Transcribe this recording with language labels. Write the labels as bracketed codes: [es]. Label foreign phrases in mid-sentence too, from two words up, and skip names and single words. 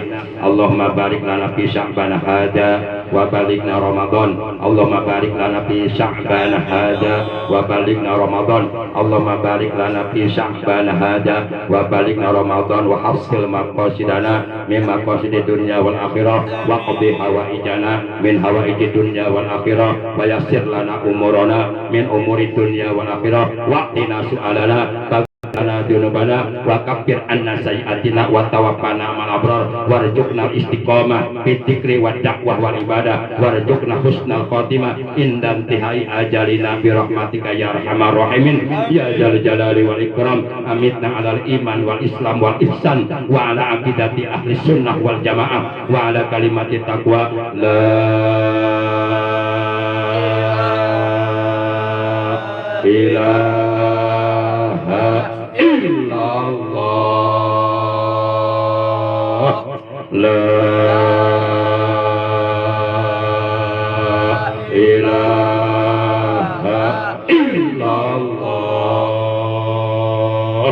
[ar] اللهم بارك لنا في شعبان هذا وبلغنا رمضان. اللهم بارك لنا في شعبان هذا وبلغنا رمضان. اللهم بارك لنا في شعبان هذا وبلغنا رمضان وحصل مقاصدنا من مقاصد الدنيا والآخرة واقض حوائجنا من حوائج الدنيا والآخرة ويسر لنا أمورنا من أمور الدنيا والآخرة وقنا سؤالنا لنا ذنوبنا وكفر عنا سيئاتنا وتوفنا مع الأبرار وارزقنا استقامة في الذكر والدعوة والعبادة وارزقنا حسن الخاتمة عند انتهاء آجالنا برحمتك يا أرحم الراحمين يا ذا الجلال والإكرام. أمتنا على الإيمان والإسلام وال الإحسان وعلى عقيدة أهل السنة والجماعة وعلى كلمة التقوى لا إله إلا الله لا إله إلا الله.